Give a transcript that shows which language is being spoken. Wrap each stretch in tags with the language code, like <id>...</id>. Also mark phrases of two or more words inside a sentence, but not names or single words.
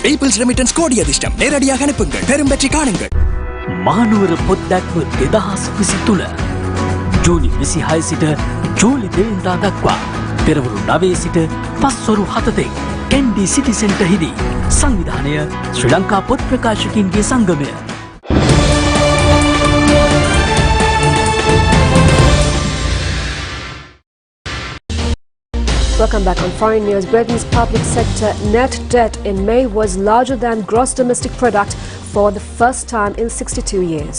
<ta>பீப்பிள்ஸ் ரெமிட்டன்ஸ் கோடி அதிர்ஷ்டம். நேரடியாக அனுப்புங்கள், பெரும் வெற்றி காணுங்கள்.</ta> <si>මානුවර පොත්දැක්ම 2023 ජූලි 26 සිට ජූලි 2 වෙනිදා දක්වා පෙරවරු 9 සිට පස්වරු 7 තෙක් කැන්ඩි සිටි සෙන්ටරෙහිදී සංවිධානය ශ්‍රී ලංකා පොත් ප්‍රකාශකයින්ගේ සංගමය.</si> <en>Welcome back on Foreign News. Britain's public sector net debt in May was larger than gross domestic product for the first time in 62 years.</en>